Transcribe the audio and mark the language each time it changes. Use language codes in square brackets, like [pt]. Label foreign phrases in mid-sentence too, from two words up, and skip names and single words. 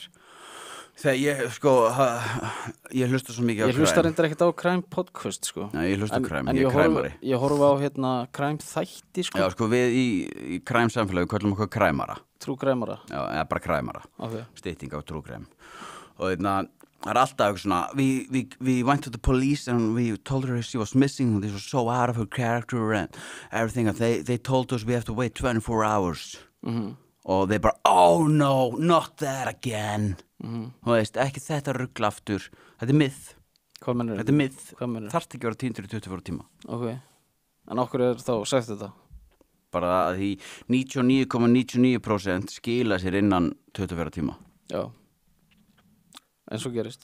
[is] Þegar ég, sko, ég hlusta svo mikið á Crime. Ég hlusta reyndar ekkert á Crime Podcast, sko. Nei, ég hlusta á Crime, ég er kræmari. Ég horfa á, Crime þætti, sko. Já, sko, við í Crime samfélagi köllum okkur kræmara. True kræmara? Já, eða bara kræmara. Okay. Stytting á [en] true crime. [is] Og það er alltaf eitthvað svona, [en] we went to the police and we told her she was missing and this was so out of her character and everything and they told us we have to wait 24 hours. [is] Og þeir bara, [en] oh no, not that again. [is] Þú veist, ekki þetta rugl aftur. Þetta er myth. Hvað mennur? Þetta er myth. Hvað mennur? Þarft ekki að vera týndur í 24 tíma. Ok. En okkur er þá sagt þetta? Bara að því 99,99% skila sér innan 24 tíma. Já. En svo gerist.